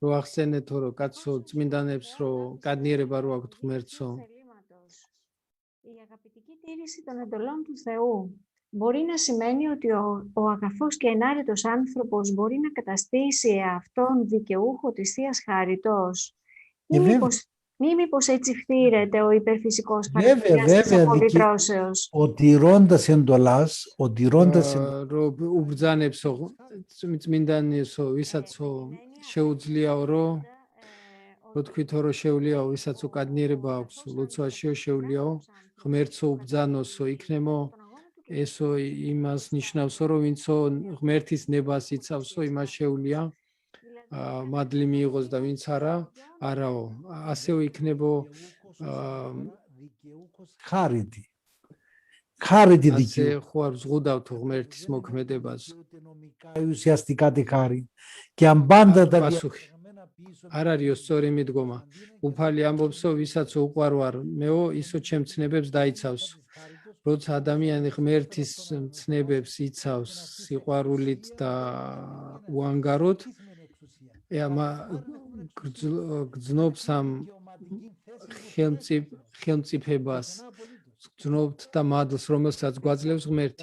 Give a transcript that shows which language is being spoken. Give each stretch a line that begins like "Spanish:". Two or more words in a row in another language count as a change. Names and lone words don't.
Greek: Η αγαπητική τήρηση των εντολών του Θεού μπορεί να σημαίνει ότι ο αγαθός και ενάρετος άνθρωπος μπορεί να καταστήσει εαυτόν δικαιούχο της Θείας Χάριτος ή μήπως έτσι φτύρεται ο υπερφυσικός χαρακτήρας της απολυτρώσεως. Ο τηρώντας εντολάς,
Georgian: რო თქვითო რომ შეულიაო ვისაც უკადნიერება აქვს ლოცვაშიო შეულიაო ღმერთო უბძანოსო იქნემო ესო იმას ნიშნავსო რომ ვინცო ღმერთის ნებას იცავსო იმას შეულია მადლი მიიღოს და ვინც არაო ასეო იქნებო
Greek: Χάρητη. Χάρητη
Georgian: ასე
Greek: δικαιούχος.
Georgian: ხო არ ზღუდავთ ღმერთის მოქმედებას.
Greek: Ουσιαστικά τη χάρη. Και αν πάντα τα
Georgian: პასუხი არ არისო სწორი მიდგომა. უფალი ამბობსო, ვისაც უყვარვარ მეო, ისო ჩემ ცნებებს დაიცავს. როცა ადამიანი ღმერთის ცნებებს იცავს სიყვარულით და უანგაროდ, გძნობს ამ ხელმწიფებას, გძნობთ და მადლს, რომელსაც გვაძლევს ღმერთი.